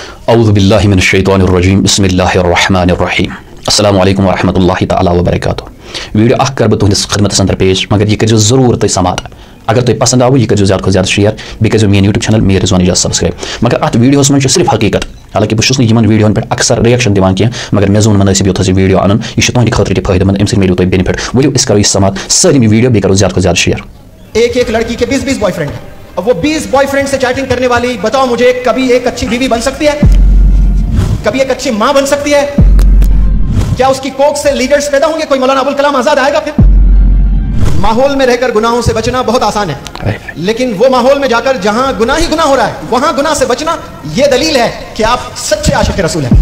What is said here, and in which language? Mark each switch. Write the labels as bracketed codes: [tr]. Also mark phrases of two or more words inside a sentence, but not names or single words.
[ar] اعوذ باللہ من الشیطان الرجیم بسم اللہ الرحمن الرحیم السلام علیکم ورحمۃ اللہ تعالیٰ وبرکاتہ. [ks] ویڈیو اخ کر بہ تہندس خدمتس اندر پیش مگر یہ کرو ضرور تھی سماعت. اگر تہ پسند آو یہ کرو زیادہ کھت زیادہ شیئر بیٚیہِ کٔرزیٚو میٛٲنۍ یوٗٹیوٗب چینل میٖر رضوان اجاز سبسکرایب. مگر اتھ ویڈیوس منٛز چھِ صرف حقیقت. حالانکہ بہٕ چھُس نہٕ یِمن ویڈیوَن پٮ۪ٹھ اکثر رِیکشن دِوان کینٛہہ مگر مےٚ زون منٲسِب یوٚتھس یہِ ویڈیو انُن یہِ چھُ تُہنٛدِ خٲطرٕ تہِ فٲیدٕ منٛد. اَمہِ سۭتۍ میلیو تۄہہِ بینِفٹ. ؤلِو أسۍ کرو یہِ سماعت سٲلِم یہِ ویڈیو بیٚیہِ کرو زیادہ کھۄتہٕ زیادہ شیئر. [ur] ایک لڑکی کے 20 بوائے فرینڈ ہیں. اب وہ 20 بوائے فرینڈ سے چیٹنگ کرنے والی بتاؤ مجھے کبھی ایک اچھی بیوی بن سکتی ہے؟ کبھی ایک اچھی ماں بن سکتی ہے؟ کیا اس کی کوکھ سے لیڈرز پیدا ہوں گے؟ کوئی مولانا ابوالکلام آزاد آئے گا؟ پھر ماحول میں رہ کر گناہوں سے بچنا بہت آسان ہے لیکن وہ ماحول میں جا کر جہاں گناہ ہی گناہ ہو رہا ہے وہاں گناہ سے بچنا یہ دلیل ہے کہ آپ سچے عاشق رسول ہیں.